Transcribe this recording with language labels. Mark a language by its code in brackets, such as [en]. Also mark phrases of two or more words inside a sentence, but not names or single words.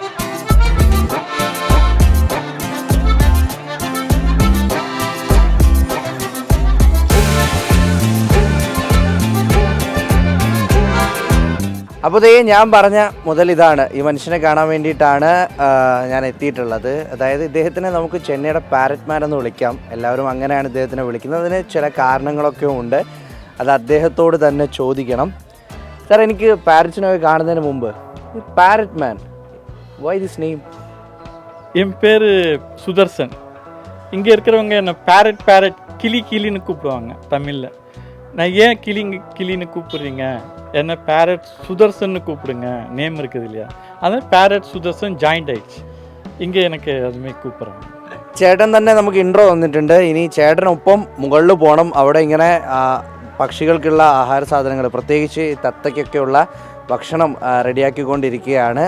[ml] അപ്പോൾ ഞാൻ പറഞ്ഞ മുതൽ ഇതാണ്, ഈ മനുഷ്യനെ കാണാൻ വേണ്ടിയിട്ടാണ് ഞാൻ എത്തിയിട്ടുള്ളത്. അതായത് ഇദ്ദേഹത്തിനെ നമുക്ക് ചെന്നൈയുടെ [en] parrot man [ml] എന്ന് വിളിക്കാം. എല്ലാവരും അങ്ങനെയാണ് ഇദ്ദേഹത്തിനെ വിളിക്കുന്നത്. അതിന് ചില കാരണങ്ങളൊക്കെ ഉണ്ട്, അത് അദ്ദേഹത്തോട് തന്നെ ചോദിക്കണം. സാർ, എനിക്ക് പാരറ്റ്സിനൊക്കെ കാണുന്നതിന് മുമ്പ് [en] parrot man, why this name? [ta] என் பேர் சுதர்சன். இங்கே இருக்கிறவங்க என்னை பேரட் பேரட் கிளி கிளின்னு கூப்பிடுவாங்க தமிழில். நான் ஏன் கிளின்னு கூப்பிடுறீங்க, என்ன பேரட் சுதர்சன்னு கூப்பிடுங்க, நேம் இருக்குது இல்லையா, அதான் பேரட் சுதர்சன் ஜாயிண்ட் ஆயிடுச்சு. இங்கே எனக்கு அதுமாதிரி கூப்பிட்றாங்க. [ml] ചേട്ടൻ തന്നെ നമുക്ക് ഇൻട്രോ തന്നിട്ടുണ്ട്. ഇനി ചേട്ടനൊപ്പം മുകളിൽ പോകണം. അവിടെ ഇങ്ങനെ പക്ഷികൾക്കുള്ള ആഹാര സാധനങ്ങൾ, പ്രത്യേകിച്ച് തത്തയ്ക്കൊക്കെയുള്ള ഭക്ഷണം റെഡിയാക്കിക്കൊണ്ടിരിക്കുകയാണ്.